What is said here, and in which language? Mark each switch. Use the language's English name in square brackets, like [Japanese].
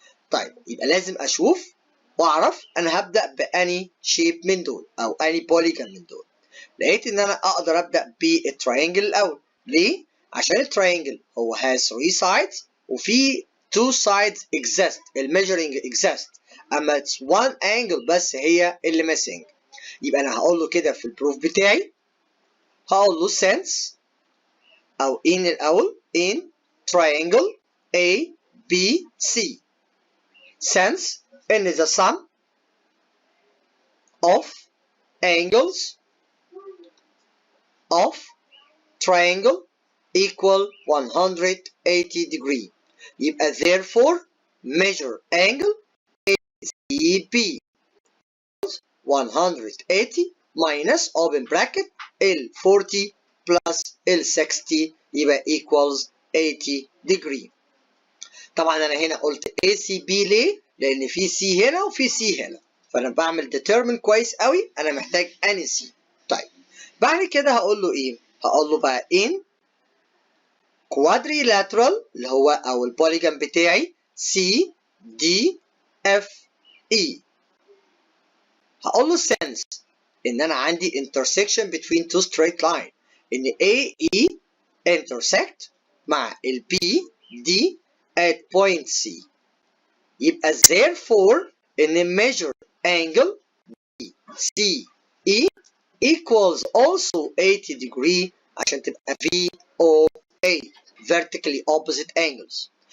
[Arabic] طيب يبقى لازم أشوف وأعرف أنا هبدأ بأني شيب من دول أو أني بوليجون من دول. لقيت إن أنا أقدر أبدأ بالتراينجل الأول. ليه؟ عشان التراينجل هو has 3 sides وفي 2 sides exist، الميجرنج exist، أما it's one angle بس هي اللي missing. يبقى أنا هقول له كده في البروف بتاعي، هقول له since [English] أو in الأول in triangle A B C since in the sum of angles of triangle equal 180 degree. يبقى therefore measure angle ACB 180 minus open bracket ال 40 plus ال 60 يبقى equals 80 degree. [Arabic] طبعا انا هنا قلت ACB ليه؟ لان في C هنا وفي C هنا، فانا بعمل determine كويس قوي انا محتاج اني C. طيب بعد كده هقول له ايه؟ هقول له بقى in quadrilateral اللي هو او البوليجون بتاعي C D F E. [English] هقول له since ان انا عندي intersection between two straight line، ان A E intersect مع ال B D at point C. [Arabic] يبقى therefore ان [English] measure angle B C E equals also 80 degree عشان تبقى V O A vertically opposite angles.